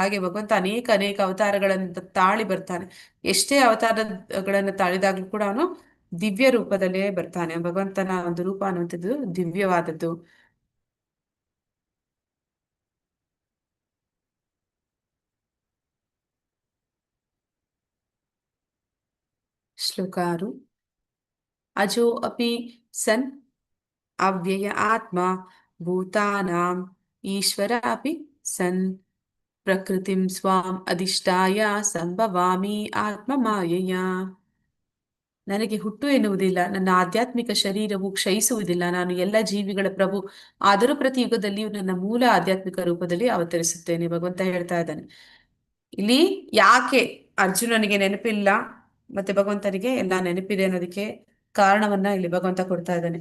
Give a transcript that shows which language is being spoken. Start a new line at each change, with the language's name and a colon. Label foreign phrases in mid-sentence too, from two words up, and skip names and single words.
Kannada: ಹಾಗೆ ಭಗವಂತ ಅನೇಕ ಅನೇಕ ಅವತಾರಗಳನ್ನು ತಾಳಿ ಬರ್ತಾನೆ. ಎಷ್ಟೇ ಅವತಾರಗಳನ್ನು ತಾಳಿದಾಗ್ಲೂ ಕೂಡ ಅವನು ದಿವ್ಯ ರೂಪದಲ್ಲೇ ಬರ್ತಾನೆ. ಭಗವಂತನ ಒಂದು ರೂಪ ಅನ್ನುವಂಥದ್ದು ದಿವ್ಯವಾದದ್ದು. ಶ್ಲೋಕ 6.
Sanskrit: ಅಜೋ ಅಪಿ ಸನ್ ಅವ್ಯಯ ಆತ್ಮ ಭೂತಾನಾಂ ಈಶ್ವರ ಅಪಿ ಸನ್ ಪ್ರಕೃತಿಂ ಸ್ವಾಂ ಅಧಿಷ್ಠಾಯ ಸಂಭವಾಮಿ ಆತ್ಮ ಮಾಯೆಯ.
Kannada: ನನಗೆ ಹುಟ್ಟು ಎನ್ನುವುದಿಲ್ಲ, ನನ್ನ ಆಧ್ಯಾತ್ಮಿಕ ಶರೀರವು ಕ್ಷಯಿಸುವುದಿಲ್ಲ, ನಾನು ಎಲ್ಲ ಜೀವಿಗಳ ಪ್ರಭು, ಆದರೂ ಪ್ರತಿ ಯುಗದಲ್ಲಿಯೂ ನನ್ನ ಮೂಲ ಆಧ್ಯಾತ್ಮಿಕ ರೂಪದಲ್ಲಿ ಅವತರಿಸುತ್ತೇನೆ. ಭಗವಂತ ಹೇಳ್ತಾ ಇದ್ದಾನೆ. ಇಲ್ಲಿ ಯಾಕೆ ಅರ್ಜುನನಿಗೆ ನೆನಪಿಲ್ಲ ಮತ್ತೆ ಭಗವಂತನಿಗೆ ಎಲ್ಲ ನೆನಪಿದೆ ಅನ್ನೋದಕ್ಕೆ ಕಾರಣವನ್ನ ಇಲ್ಲಿ ಭಗವಂತ ಕೊಡ್ತಾ ಇದ್ದಾನೆ.